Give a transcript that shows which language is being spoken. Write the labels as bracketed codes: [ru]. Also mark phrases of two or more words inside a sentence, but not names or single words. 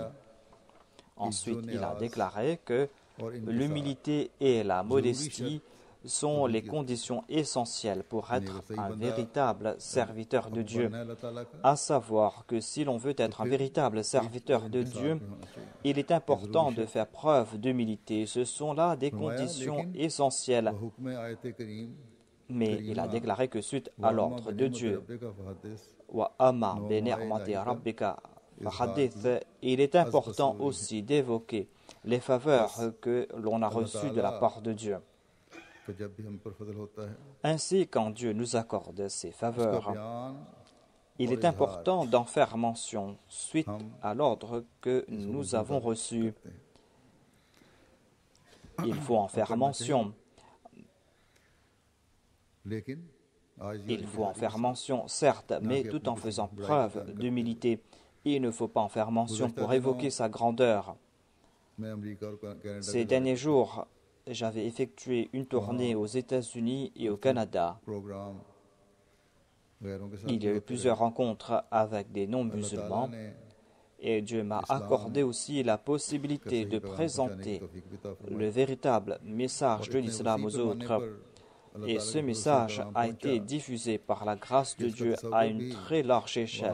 [fr] Ensuite, il a déclaré que l'humilité et la modestie sont les conditions essentielles pour être un véritable serviteur de Dieu. À savoir que si l'on veut être un véritable serviteur de Dieu, il est important de faire preuve d'humilité. Ce sont là des conditions essentielles. [ur] حکم آیت کریم [fr] Mais il a déclaré que suite à l'ordre de Dieu, [ar] وَأَمَّا بِنِعْمَةِ رَبِّكَ فَحَدِّثْ, [fr] il est important aussi d'évoquer les faveurs que l'on a reçues de la part de Dieu. [ur] تو جب بھی ہم پر فضل ہوتا ہے [fr] Ainsi, quand Dieu nous accorde ces [ur] اس کا [fr] faveurs, [ur] بیان [fr] il est important d'en faire mention suite à l'ordre que nous avons reçu. Il faut en faire mention. [ur] لیکن آج یہ [fr] Il faut en faire mention, certes, mais tout en faisant preuve d'humilité. Il ne faut pas en faire mention pour évoquer sa grandeur. [ur] میں امریکہ اور کینیڈا [fr] Ces derniers jours, j'avais effectué une tournée aux États-Unis et au Canada. [ur] پروگرام غیروں کے ساتھ [fr] Il y a eu plusieurs rencontres avec des non-musulmans et Dieu m'a accordé aussi la possibilité de présenter le véritable message de l'islam aux autres. Et ce message a été diffusé par la grâce de Dieu à une très large échelle.